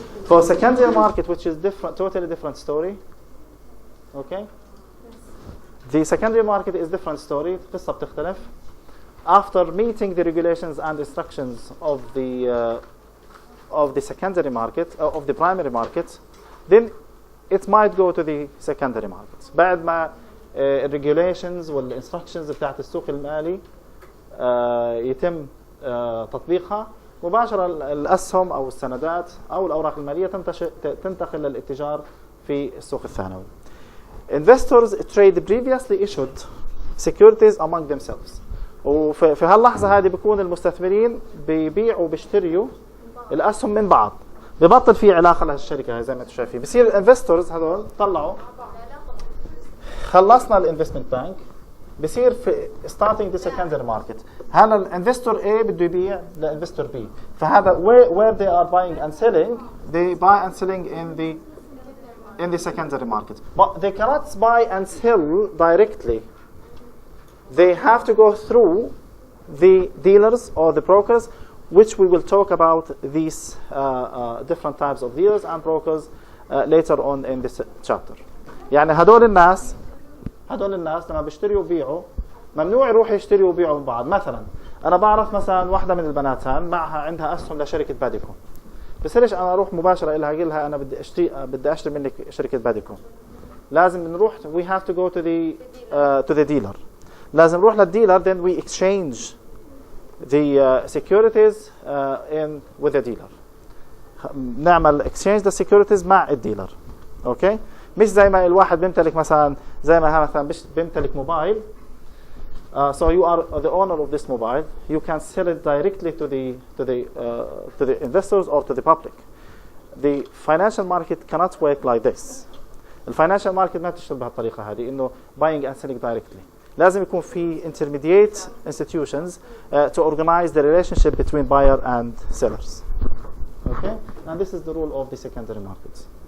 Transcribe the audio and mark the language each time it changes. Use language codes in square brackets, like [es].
[en] For secondary market, which is different, totally different story. Okay. The secondary market is different story. [ar] القصة بتختلف. [en] After meeting the regulations and instructions of the secondary market, of the primary market, then it might go to the secondary market. [ar] بعد ما regulations والinstructions بتاعت السوق المالي يتم تطبيقها، مباشرة الأسهم أو السندات أو الأوراق المالية تنتقل للاتجار في السوق الثانوي. [en] Investors trade previously issued securities among themselves. [ar] وفي هاللحظة هذه بيكون المستثمرين بيبيعوا وبيشتروا الأسهم من بعض، ببطل في علاقة لهالشركة زي ما انتم شايفين. بصير الانفستورز هذول طلعوا خلصنا الانفستمنت بانك، بصير في [en] starting the secondary market. [ar] هلا الانفستور A بده يبيع لانفستور B، فهذا [en] where they are buying and selling, they buy and selling in the secondary market. But they cannot buy and sell directly. They have to go through the dealers or the brokers, which we will talk about these different types of dealers and brokers later on in this chapter. [ar] يعني هدول الناس لما بيشتروا وبيعوا ممنوع يروحوا يشتروا وبيعوا من بعض. مثلا انا بعرف مثلا واحده من البنات هان معها عندها اسهم لشركه باديكو، بس ليش انا اروح مباشره لها اقول لها انا بدي اشتري منك شركه باديكو؟ لازم نروح [en] we have to go to the dealer. [ar] لازم نروح للديلر [en] then we exchange the securities with the dealer. [ar] نعمل [en] exchange the securities [ar] مع الديلر. اوكي، مش زي ما الواحد بيمتلك مثلا زي ما مثلا بيمتلك موبايل. [en] So you are the owner of this mobile. You can sell it directly to the investors or to the public. The financial market cannot work like this. [ar] الفاينانشال ماركت ما بتشتغل بهالطريقه هذه انه [en] buying and selling directly. [ar] لازم يكون في [en] intermediate institutions to organize the relationship between buyer and sellers. Okay, and this is the rule of the secondary markets.